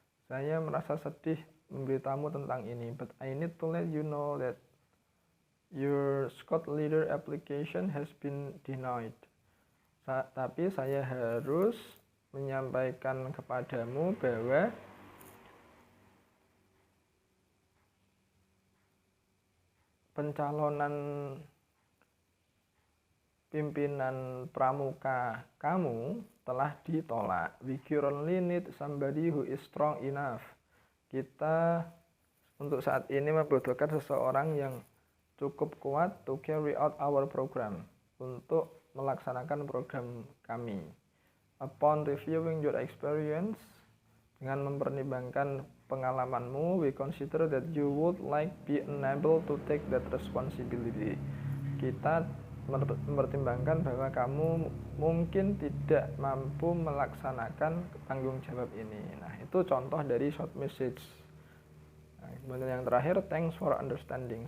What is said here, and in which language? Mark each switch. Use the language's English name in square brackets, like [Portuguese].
[Indonesian] Saya merasa sedih memberitamu tentang ini, [English] but I need to let you know that your Scott Leader application has been denied. [Indonesian] Tapi saya harus menyampaikan kepadamu bahwa pencalonan pimpinan pramuka kamu telah ditolak. [English] We currently need somebody who is strong enough. [Indonesian] Kita untuk saat ini membutuhkan seseorang yang cukup kuat [English] to carry out our program, [Indonesian] untuk melaksanakan program kami. [English] Upon reviewing your experience, [Indonesian] dengan mempertimbangkan pengalamanmu, [English] we consider that you would like be unable to take that responsibility. [Indonesian] Kita mempertimbangkan bahwa kamu mungkin tidak mampu melaksanakan tanggung jawab ini. Nah, itu contoh dari short message. Nah, kemudian yang terakhir, [English] thanks for understanding.